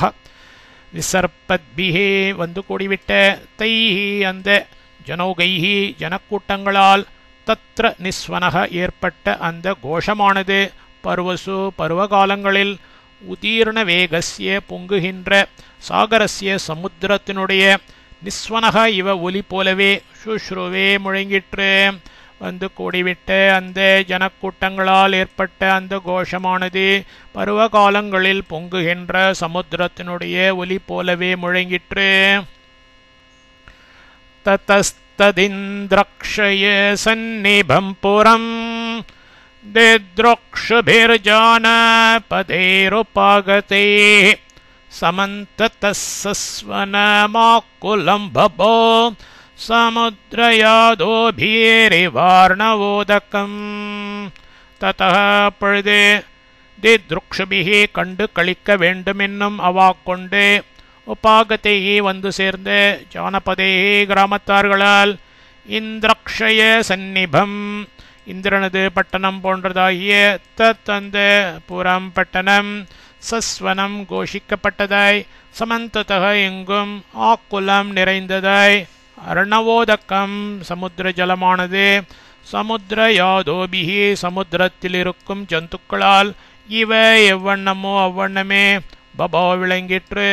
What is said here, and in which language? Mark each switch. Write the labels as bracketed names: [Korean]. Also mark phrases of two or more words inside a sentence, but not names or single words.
[Tamil] விசர்பத்பிஹே வந்து கூடிவிட்ட, தைஹி அந்த ஜனோகைஹி ஜனக்கூட்டங்களால், [Sanskrit] तत्र निस्वनः [Tamil] ஏற்பட்ட அந்த கோஷமானது, பர்வசு பருவகாலங்களில், [Sanskrit] उदीर्ण वेगस्य [Tamil] பொங்குகின்ற, சாகரஸ்ய சமுத்திரத்தினுடைய, [Sanskrit] निस्वनः इव [Tamil] ஒலி போலவே, சுஷ்ருவே முழங்கிற்று. வந்து கூடிவிட்ட அந்த ஜனக்கூட்டங்களால் ஏற்பட்ட அந்த கோஷமானது பருவகாலங்களில் பொங்குகின்ற சமுத்திரத்தினுடைய ஒலி போலவே முழங்கிற்று. [Sanskrit] ततस्तदिन्द्रक्षये सन्निभं पुरं दिद्रुक्षुभिर्जानपदैरुपागते समन्ततः सस्वनमाकुलं बभो समुद्रयादोभिरिवार्णवोदकम् ततः அப்பொழுது தித்ருக்ஷுபிஹி [Tamil] கண்டு கழிக்க வேண்டுமென்னும் அவாக்கொண்டு உபாகத்தையே வந்து சேர்ந்த ஜானபதேஹி கிராமத்தார்களால் [Sanskrit] इन्द्रक्षय सन्निभम् [Tamil] இந்திரனது பட்டணம் போன்றதாகிய தந்த புறம் பட்டணம் சஸ்வனம் கோஷிக்கப்பட்டதாய் சமந்ததக எங்கும் ஆக்குலம் நிறைந்ததாய் அர்ணவோதக்கம் சமுத்திர ஜலமானது [Sanskrit] समुद्र यादोभिः [Tamil] சமுத்திரத்தில் இருக்கும் ஜந்துக்களால் இவ எவ்வண்ணமோ அவ்வண்ணமே பபோ விளங்கிற்று.